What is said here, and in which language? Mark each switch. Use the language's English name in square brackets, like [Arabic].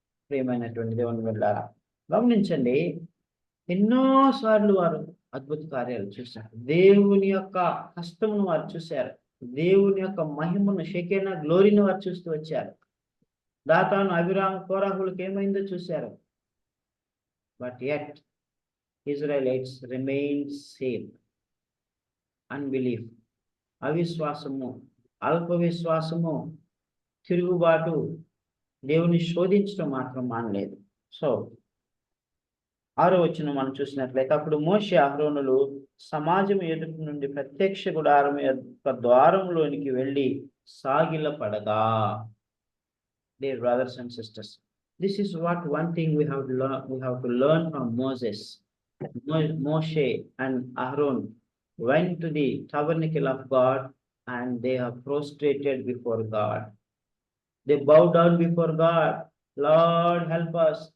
[Telugu] ప్రియమైనటువంటి దేవుని బిడ్డలారా, గమనించండి, ఎన్నోసార్లు వారు అద్భుత కార్యాలు చూశారు, దేవుని యొక్క కష్టమును వారు చూశారు, దేవుని యొక్క మహిమను, షెకేనా గ్లోరీని వారు చూస్తూ వచ్చారు. దాతాను, అభిరామ, కోరాహులకు ఏమైందో చూశారు. [English] But yet Israelites remained same. [Telugu] Unbelief, అవిశ్వాసము, అల్ప విశ్వాసము, తిరుగుబాటు, దేవుని శోధించడం మాత్రం మానలేదు. సో 6వ వచనం మనం చూసినట్లయితే, అప్పుడు మోషే అహరోనులు సమాజం ఎదుటి నుండి ప్రత్యక్ష గుడారం యొక్క ద్వారంలోనికి వెళ్ళి సాగిలపడగా. [English] Dear brothers and sisters, this is one thing we have to learn from Moses. Moshe and Aaron went to the tabernacle of God and they are prostrated before God. They bow down before God. Lord, help us.